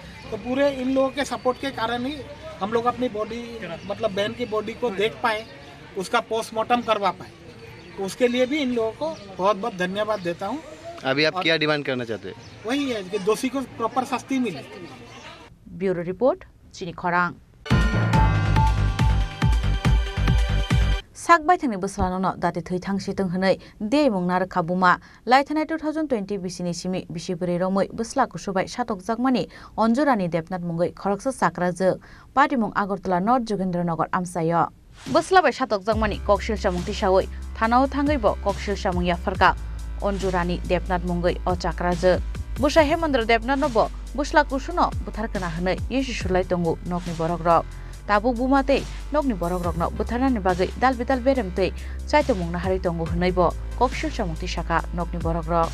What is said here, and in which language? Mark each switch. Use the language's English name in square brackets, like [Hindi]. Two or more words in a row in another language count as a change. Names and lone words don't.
[Hindi] तो पूरे इन लोगों के सपोर्ट के कारण ही हम लोग अपनी बॉडी मतलब बहन की बॉडी को देख पाए, उसका पोस्टमार्टम करवा पाए। तो उसके लिए भी इन लोगों को बहुत बहुत धन्यवाद देता हूँ। अभी आप क्या डिमांड करना चाहते हैं? वही है कि दोषी को प्रॉपर शास्ति मिले। [English] bureau report [Kok Borok] चिनी खरां। साकबाय थांनि बोसोरानो दाते थै थांसि तंहनै दे मुंनार खाबुमा लाइथानाय 2020 बिसिनि सिमि बिसिबुरै रमै बोसला कुसुबाय सातक जागमानि अन्जरानि देबनाथ मुंगै खरकसा साक्राजो पाटिमुं आगरतला नर्थ जोगेन्द्रनगर आमसायो बोसलाबाय सातक जागमानि ककशिल सामुंति सावै थानाव थांगैबो ककशिल सामुं याफारका अन्जुरानि देबनाथ मुंगै अचाक्राजो बुसा हेमन्द्र देबनाथनबो बुसला कुसुनो बुथारखना हनै येसुसुलाय तंगु नकनि बरगरक ताबुक बुमाते नकनि बरगरकनो बुथारनानि बागै दालबिदाल बेरेमतै चाइतो मुंना हारि तंगु हनैबो ककशिल सामुंति शाखा नकनि बरगरक